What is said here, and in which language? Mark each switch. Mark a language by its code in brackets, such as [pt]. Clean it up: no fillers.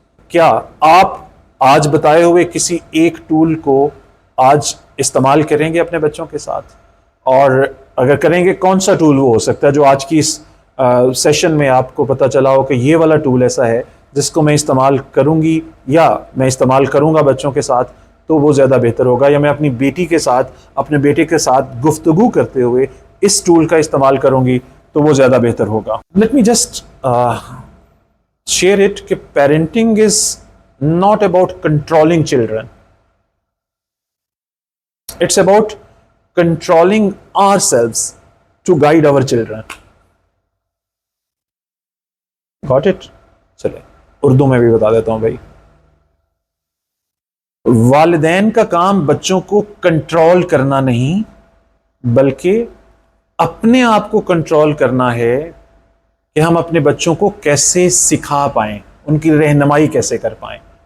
[ur] کیا آپ آج بتائے ہوئے کسی ایک ٹول کو آج استعمال کریں گے اپنے بچوں کے ساتھ؟ اور اگر کریں گے, کون سا ٹول وہ ہو سکتا ہے جو آج کی اس سیشن میں آپ کو پتہ چلا ہو کہ یہ والا ٹول ایسا ہے جس کو میں استعمال کروں گی یا میں استعمال کروں گا بچوں کے ساتھ تو وہ زیادہ بہتر ہوگا, یا میں اپنی بیٹی کے ساتھ, اپنے بیٹے کے ساتھ گفتگو کرتے ہوئے اس ٹول کا استعمال کروں گی تو وہ زیادہ بہتر ہوگا. [en] Let me just share it کہ parenting is not about controlling children. It's about controlling ourselves to guide our children. Got it? [ur] چلیں اردو میں بھی بتا دیتا ہوں بھائی. والدین کا کام بچوں کو کنٹرول کرنا نہیں بلکہ اپنے آپ کو کنٹرول کرنا ہے کہ ہم اپنے بچوں کو کیسے سکھا پائیں, ان کی رہنمائی کیسے کر پائیں.